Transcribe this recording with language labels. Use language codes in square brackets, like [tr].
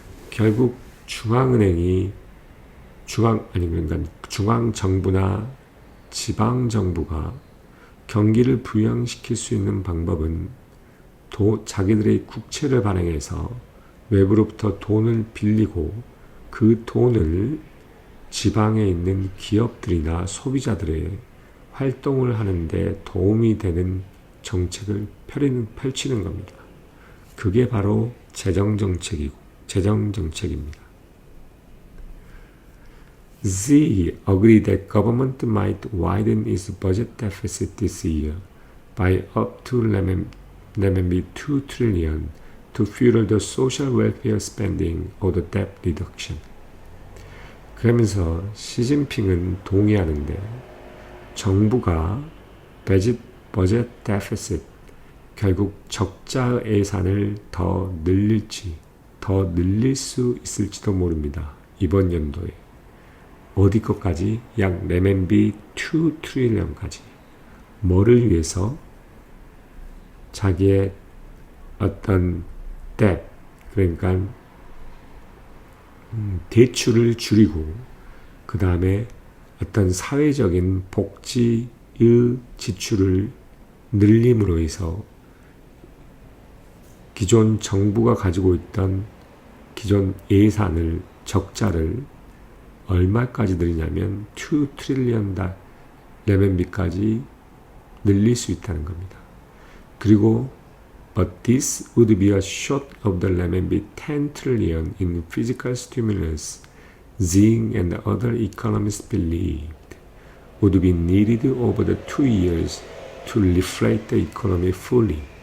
[ko] 결국 중앙은행이 그러니까 중앙정부나 지방정부가 경기를 부양시킬 수 있는 방법은 자기들의 국채를 발행해서 외부로부터 돈을 빌리고 그 돈을 지방에 있는 기업들이나 소비자들의 활동을 하는데 도움이 되는 정책을 펼치는 겁니다. 그게 바로 재정정책입니다. [en] Z agreed that government might widen its budget deficit this year by up to RMB 2 trillion to fuel the social welfare spending or the debt reduction. [ko] 그러면서 시진핑은 동의하는데 정부가 버젯 데피시트, 결국 적자 예산을 더 늘릴 수 있을지도 모릅니다. 이번 연도에. 어디 것까지? 약 레멘비 2 트릴리언까지. 뭐를 위해서? 자기의 어떤 debt, 그러니까 대출을 줄이고 그 다음에 어떤 사회적인 복지의 지출을 늘림으로 해서 기존 정부가 가지고 있던 기존 예산을 적자를 얼마까지 늘리냐면 2 트릴리언 레멘비까지 늘릴 수 있다는 겁니다. 그리고 [en] but this would be a short of the renminbi 10 trillion in physical stimulus Xing and other economists believed would be needed over the 2 years to reflate the economy fully.